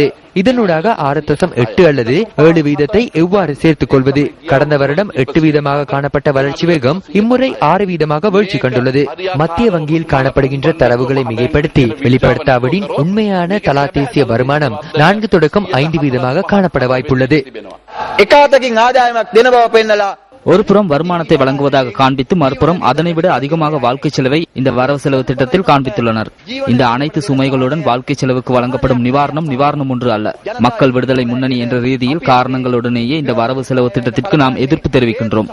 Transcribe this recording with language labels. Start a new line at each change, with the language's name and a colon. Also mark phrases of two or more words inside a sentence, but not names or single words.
Tamil: இதனூடாக 6.8 அல்லது 7% எவ்வாறு சேர்த்துக் கொள்வது? கடந்த வருடம் 8% காணப்பட்ட வளர்ச்சி வேகம் இம்முறை 6% வீழ்ச்சி கண்டுள்ளது. மத்திய வங்கியில் காணப்படுகின்ற தரவுகளை மிகைப்படுத்தி வெளிப்படுத்தாவிடின் உண்மையான தலா தேசிய வருமானம் 4 தொடக்கம் 5% காணப்பட வாய்ப்புள்ளது.
Sinhala: එකාතකින් ආදායමක් දෙන බව පෙන්නලා
Tamil: ஒரு புறம் வருமானத்தை வழங்குவதாக காண்பித்து மறுபுறம் அதனை விட அதிகமாக வாழ்க்கை செலவை இந்த வரவு செலவு திட்டத்தில் காண்பித்துள்ளனர். இந்த அனைத்து சுமைகளுடன் வாழ்க்கை செலவுக்கு வழங்கப்படும் நிவாரணம் ஒன்று அல்ல. மக்கள் விடுதலை முன்னணி என்ற ரீதியில் காரணங்களுடனேயே இந்த வரவு செலவு திட்டத்திற்கு நாம் எதிர்ப்பு தெரிவிக்கின்றோம்.